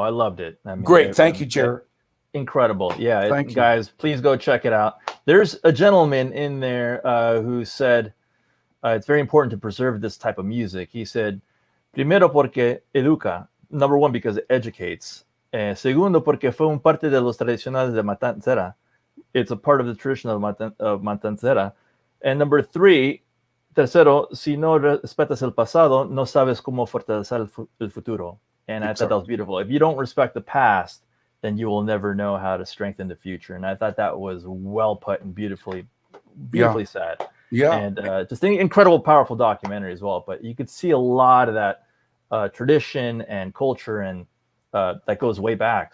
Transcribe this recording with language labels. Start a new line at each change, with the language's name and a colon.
English: I loved it. I mean, great. Thank you, Jerry. Incredible. Yeah, guys, please go check it out. There's a gentleman in there who said it's very important to preserve this type of music. He said,
Spanish: primero porque educa,
English: number one, because it educates.
Spanish: Segundo, porque fue un parte de los tradicionales de Matancera.
English: It's a part of the tradition of Matancera. And number three,
Spanish: tercero, si no respetas el pasado, no sabes cómo fortalecer el futuro.
English: And I thought that was beautiful. If you don't respect the past, then you will never know how to strengthen the future. And I thought that was well put and beautifully said. Yeah. And just an incredible, powerful documentary as well. But you could see a lot of that tradition and culture and that goes way back.